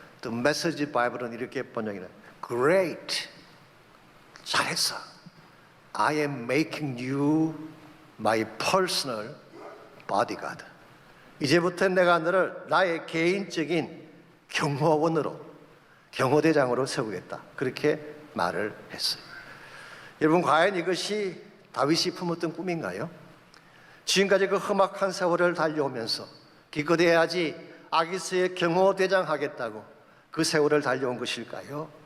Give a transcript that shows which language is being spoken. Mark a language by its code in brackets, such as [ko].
[ko] The Message Bible은 이렇게 번역해요. [en] Great, [ko] 잘했어. [en] I am making you my personal bodyguard. [ko] 이제부터 내가 너를 나의 개인적인 경호원으로, 경호대장으로 세우겠다. 그렇게 말을 했어요. 여러분, 과연 이것이 다윗이 품었던 꿈인가요? 지금까지 그 험악한 세월을 달려오면서 기껏해야지 아기스의 경호대장 하겠다고 그 세월을 달려온 것일까요?